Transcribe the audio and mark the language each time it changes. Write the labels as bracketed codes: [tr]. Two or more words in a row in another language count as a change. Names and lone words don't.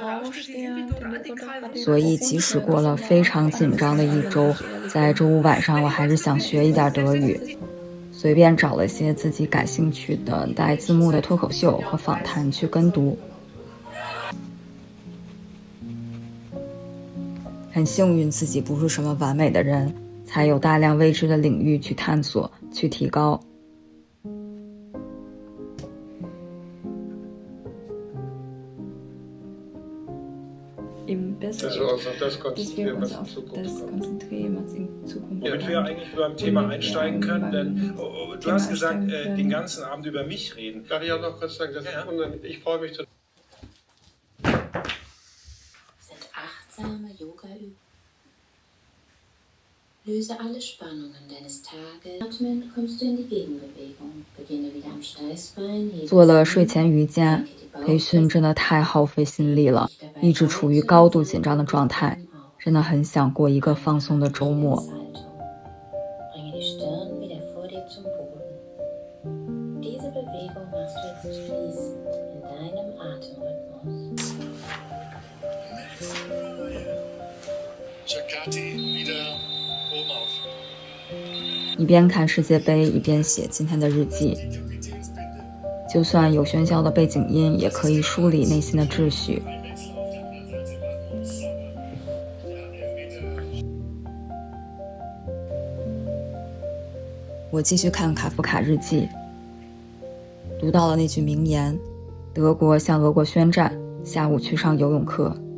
[zh] 所以即使过了非常紧张的一周，在周五晚上我还是想学一点德语，随便找了些自己感兴趣的带字幕的脱口秀和访谈去跟读。很幸运自己不是什么完美的人，才有大量未知的领域去探索，去提高。 [de] Dass wir uns auf das konzentrieren, was in Zukunft kommt. Womit wir eigentlich beim Thema einsteigen können, denn du hast gesagt, den ganzen Abend über mich reden. Darf ich auch noch kurz sagen, ich freue mich total. Sind achtsame Yoga-Übungen. Löse alle Spannungen deines Tages. Atmen kommst du in die Gegenbewegung. Beginne wieder am Steißbein. [zh] 做了睡前瑜伽，培训真的太耗费心力了，一直处于高度紧张的状态，真的很想过一个放松的周末。 [de] Bringe die Stirn wieder vor dir zum Boden. Diese Bewegung machst du jetzt fließend in deinem Atemrhythmus. Chakati wieder oben auf. [zh] 一边看世界杯，一边写今天的日记。就算有喧嚣的背景音，也可以梳理内心的秩序。我继续看卡夫卡日记，读到了那句名言：德国向俄国宣战，下午去上游泳课。